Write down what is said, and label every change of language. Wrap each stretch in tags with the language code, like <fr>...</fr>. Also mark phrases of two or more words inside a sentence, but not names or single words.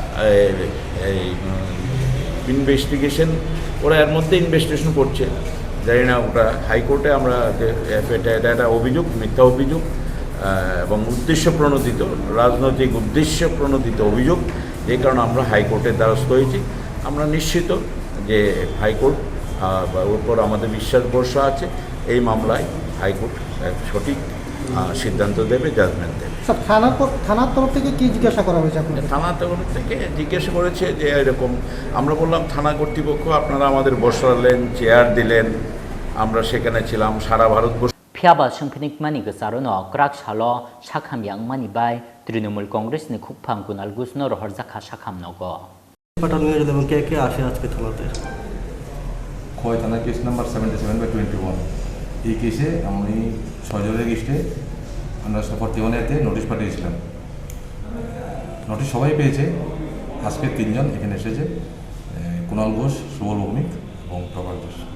<bn>ইনভেস্টিগেশন ওরা এর মধ্যে ইনভেস্টিগেশন করছে জানি না ওটা হাইকোর্টে আমরা এটা একটা অভিযোগ মিথ্যা অভিযোগ এবং উদ্দেশ্য প্রণোদিত রাজনৈতিক উদ্দেশ্য প্রণোদিত অভিযোগ যে কারণে আমরা হাইকোর্টের দ্বারস্থ হয়েছি আমরা নিশ্চিত যে হাইকোর্ট উপর আমাদের বিশ্বাস ভরসা আছে এই মামলায় হাইকোর্ট সঠিক সিদ্ধান্ত দেবে জাজমেন্ট দেবে স্যার থানার তরফ থেকে কি জিজ্ঞাসা করা হয়েছে আপনাদের থানার তরফ থেকে জিজ্ঞাসা করেছে যে এরকম আমরা বললাম থানা কর্তৃপক্ষ আপনারা আমাদের বসালেন চেয়ার দিলেন আমরা সেখানে ছিলাম সারা ভারতবর্ষ</bn> <trp>Phiaba Shungknik Mani Gasarono, Krak Shalo, Shakam Yang Mani Bai, Trinamool Congress ni Khukpang Kunal Gusno Rohorjaka Shakam Nogo.</trp> <bn>পাঠানো হয়েছে এবং কে কে আসে আজকে থানাতে খোয়াই থানা</bn> <en>case number</en> <bn>77/21 এই কেসে আমি 6 জনের এগেইনস্টে আমরা 41-এতে নোটিশ পাঠিয়েছিলাম নোটিশ সবাই পেয়েছে আজকে 3 জন এখানে এসেছে কুণাল ঘোষ সুবল ভৌমিক এবং প্রভাব দাস।</bn>